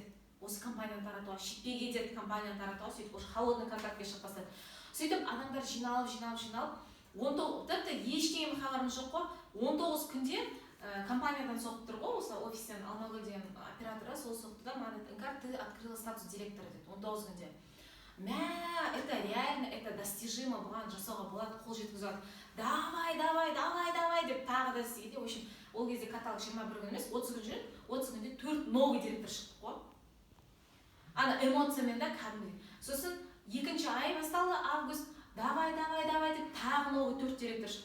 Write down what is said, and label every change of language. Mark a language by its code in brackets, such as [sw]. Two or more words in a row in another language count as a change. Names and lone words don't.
[kk] Осы компанияны таратуға, шетпеге кетеді компанияны таратуға, сөйтіп [ru] уже холодный [kk] контактке шығып бастады. Сөйтіп адамдар жиналып, 19, тіпті ештеңе хабарымыз жоқ қой. 19 күнде компаниядан соғып тұр ғой, осы офистен Алмагүлден операторы сол соқты да, маған айтты, [ru] ты открыла статус директора деді, 19 күнде. Это реально, это достижимо, [kk] бұған жасауға болады, қол жеткізуге. Давай деп тағы да істейді. [ru] В общем, [kk] ол кезде каталог 21 күн емес, 30 күн жүреді, 30 күнде 4 новый директор шықты ғой. Ана эмоциямен да кәдімгі. Сосын 2-ші ай басталды, август, давай деп тағы новый 4 директор шықты.